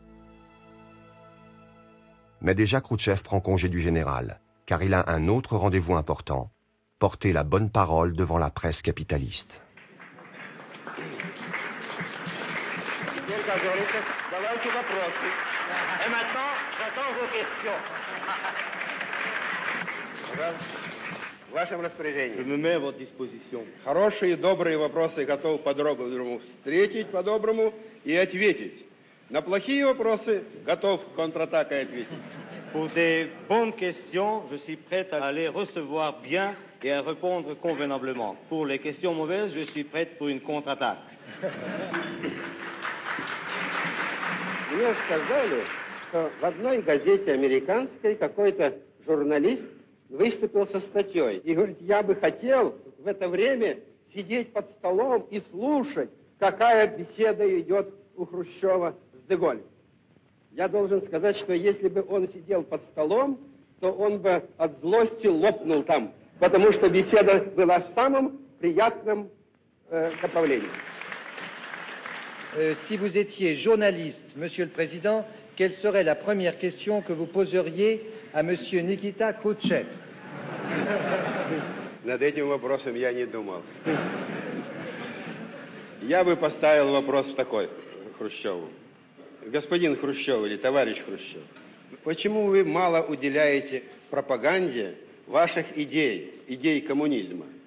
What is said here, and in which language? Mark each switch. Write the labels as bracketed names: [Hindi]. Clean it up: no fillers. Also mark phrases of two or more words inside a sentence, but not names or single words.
[French] Mais déjà Khrouchtchev prend congé du général, car il a un autre rendez-vous important, porter la bonne parole devant la presse capitaliste. Et maintenant, j'attends vos questions. Je me mets à votre disposition. [Russian] Хорошие, добрые вопросы готов по-доброму встретить, по-доброму и ответить. На плохие вопросы готов контратакой ответить. [French] Pour des bonnes questions, je suis prêt à les recevoir bien et à répondre convenablement. Pour les questions mauvaises, je suis prêt pour une contre-attaque. [Russian] Мне сказали, что в одной газете американской какой-то журналист выступил со статьей. И говорит, я бы хотел в это время сидеть под столом и слушать, какая беседа идет у Хрущева с де Голлем. Я должен сказать, что если бы он сидел под столом, то он бы от злости лопнул там, потому что беседа была в самом приятном направлении. [French] Si vous étiez journaliste, Monsieur le Président, quelle serait la première question que vous poseriez à Monsieur Nikita Khrouchtchev? [Russian] Над этим вопросом я не думал. Я бы поставил вопрос такой Хрущеву. Господин Хрущев или товарищ Хрущев, почему вы мало уделяете пропаганде ваших идей коммунизма?